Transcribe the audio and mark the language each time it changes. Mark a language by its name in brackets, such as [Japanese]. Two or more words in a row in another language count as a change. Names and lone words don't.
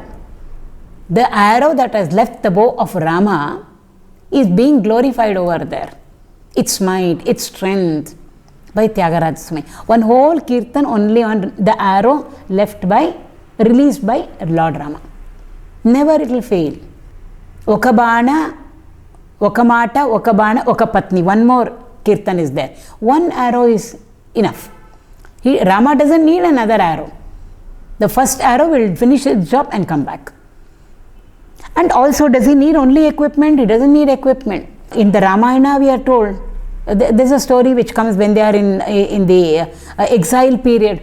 [English] The arrow that has left the bow of Rama is being glorified over there. Its might, its strength by Tyagaraja Swami. One whole kirtan only on the arrow released by Lord Rama. Never it will fail. [Telugu] ఒక బాణ, ఒక మాట, ఒక బాణ, ఒక పత్ని. [English] One more kirtan is there. One arrow is enough. Rama doesn't need another arrow. The first arrow will finish its job and come back. And also, does he need only equipment? He doesn't need equipment. In the Ramayana, we are told, there's a story which comes when they are in the exile period.